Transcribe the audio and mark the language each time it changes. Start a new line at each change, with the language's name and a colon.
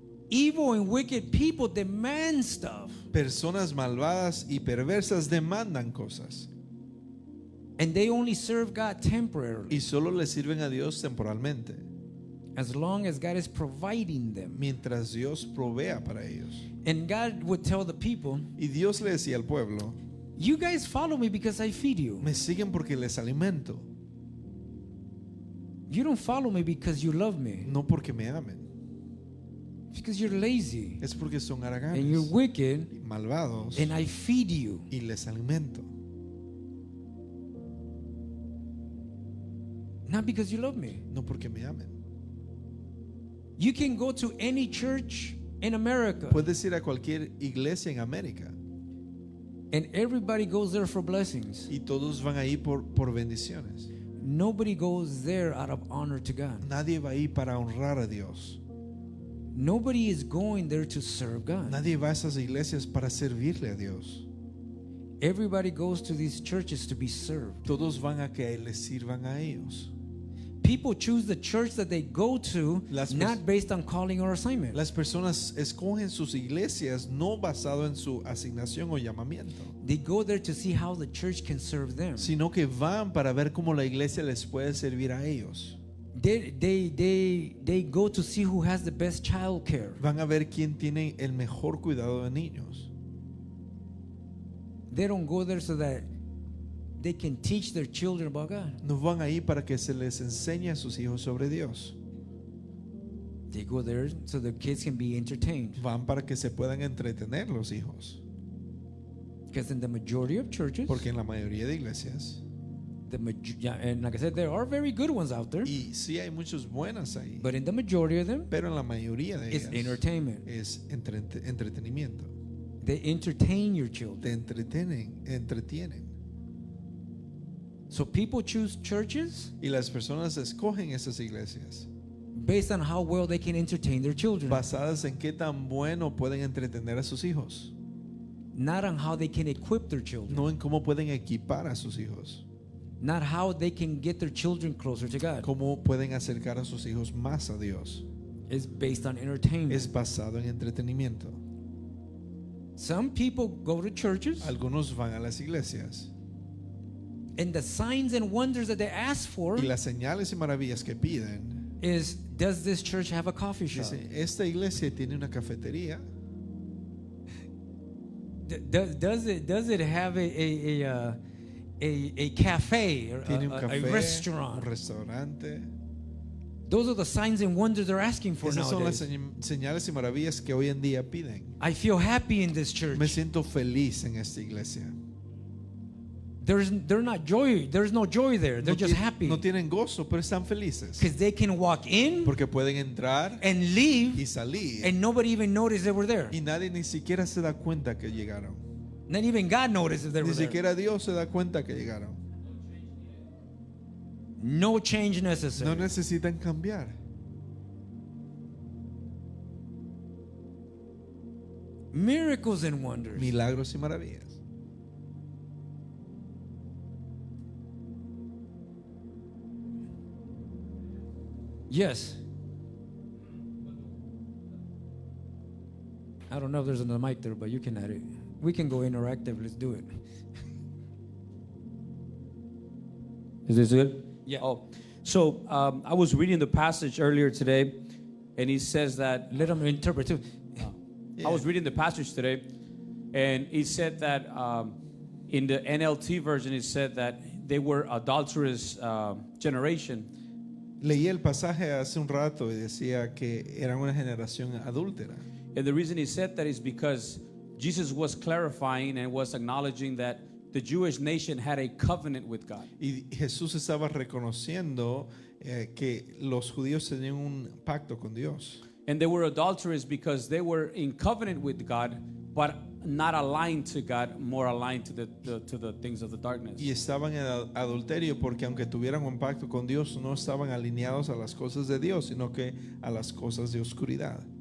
English: Evil and wicked people demand stuff,
Spanish: Personas malvadas y perversas demandan cosas
English: and they only serve God temporarily,
Spanish: y solo le sirven a Dios temporalmente,
English: as long as God is providing them.
Spanish: mientras Dios provea para ellos.
English: And God would tell the people,
Spanish: Y Dios le decía al pueblo,
English: you guys follow me because I feed you.
Spanish: me siguen porque les alimento,
English: You don't follow me because you love me.
Spanish: no porque me amen.
English: It's because you're lazy
Spanish: Es porque son
English: and you're
Spanish: haraganes
English: wicked
Spanish: y malvados
English: and I feed you.
Spanish: y les alimento,
English: Not because you love me.
Spanish: no porque me amen.
English: You can go to any church in America
Spanish: Puedes ir a cualquier iglesia en América
English: and everybody goes there for blessings.
Spanish: y todos van ahí por bendiciones.
English: Nobody goes there out of honor to God.
Spanish: Nadie va ahí para honrar a Dios.
English: Nobody is going there to serve God.
Spanish: Nadie va a esas iglesias para servirle a Dios.
English: Everybody goes to these churches to be served.
Spanish: Todos van a que les sirvan a ellos.
English: People choose the church that they go to
Spanish: Las
English: not based on calling or assignment.
Spanish: Las personas escogen sus iglesias no basado en su asignación o llamamiento,
English: They go there to see how the church can serve them.
Spanish: sino que van para ver cómo la iglesia les puede servir a ellos.
English: They go to see who has the best child care.
Spanish: Van a ver quién tiene el mejor cuidado de niños.
English: They don't go there so that they can teach their children about God.
Spanish: No van ahí para que se les enseñe a sus hijos sobre Dios.
English: They go there so their kids can be entertained.
Spanish: Van para que se puedan entretener los hijos.
English: Because in the majority of churches,
Spanish: Porque en la mayoría de iglesias,
English: and like I said, there are very good ones out there,
Spanish: y sí hay muchas buenas ahí,
English: but in the majority of them,
Spanish: pero en la mayoría de
English: it's
Spanish: ellas
English: entertainment.
Spanish: es entretenimiento.
English: They entertain your
Spanish: Te
English: children.
Spanish: entretienen.
English: So people choose churches
Spanish: Y las personas escogen esas iglesias
English: based on how well they can entertain their children,
Spanish: basadas en qué tan bueno pueden entretener a sus hijos,
English: not on how they can equip their children,
Spanish: no en cómo pueden equipar a sus hijos,
English: not how they can get their children closer to God.
Spanish: cómo pueden acercar a sus hijos más a Dios.
English: It's based on entertainment.
Spanish: Es basado en entretenimiento.
English: Some people go to churches,
Spanish: Algunos van a las iglesias
English: and the signs and wonders that they ask for
Spanish: y las señales y maravillas que piden,
English: is, does this church have a coffee shop?
Spanish: dice, esta iglesia tiene una cafetería,
English: Does it have a cafe or
Spanish: tiene un
English: a
Spanish: café, un
English: restaurant?
Spanish: restaurante.
English: Those are the signs and wonders they're asking for
Spanish: Esas son las
English: nowadays.
Spanish: señales y maravillas que hoy en día piden.
English: I feel happy in this church.
Spanish: Me siento feliz en esta iglesia.
English: There's no joy there. They're just happy
Spanish: No tienen gozo, pero están felices.
English: because they can walk in
Spanish: Porque pueden entrar
English: and
Spanish: y
English: leave
Spanish: salir.
English: and nobody even noticed they were there.
Spanish: Y nadie ni siquiera se da cuenta que llegaron.
English: Not even God noticed they
Spanish: Ni
English: were there.
Spanish: siquiera Dios se da cuenta que llegaron.
English: No change
Spanish: No
English: necessary.
Spanish: necesitan cambiar.
English: Miracles and wonders.
Spanish: Milagros y maravillas.
English: Yes. I don't know if there's another mic there, but you can add it. We can go interactive. Let's do it. Is this good? Yeah. Oh, so I was reading the passage earlier today, and he says that Let them interpret too. I was reading the passage today, and he said that in the NLT version, it said that they were adulterous generation.
Spanish: Leí el pasaje hace un rato y decía que eran una generación adúltera.
English: And the reason he said that is because Jesus was clarifying and was acknowledging that the Jewish nation had a covenant with God.
Spanish: Y Jesús estaba reconociendo que los judíos tenían un pacto con Dios.
English: And they were adulterous because they were in covenant with God, but not aligned to God, more aligned to the things of the darkness.
Spanish: Y estaban en adulterio porque aunque tuvieran un pacto con Dios, no estaban alineados a las cosas de Dios, sino que a las cosas de oscuridad.